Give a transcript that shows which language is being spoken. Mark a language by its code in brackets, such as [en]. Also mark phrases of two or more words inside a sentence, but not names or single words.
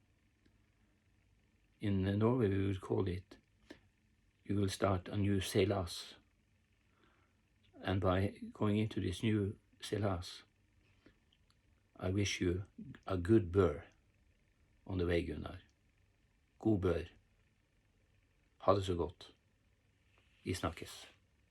[en] In Norway, we would call it, you will start a new seilas. And by going into this new seilas, I wish you a good bør on the way, Gunnar. [no] God bør. Ha det så godt. Vi snakkes.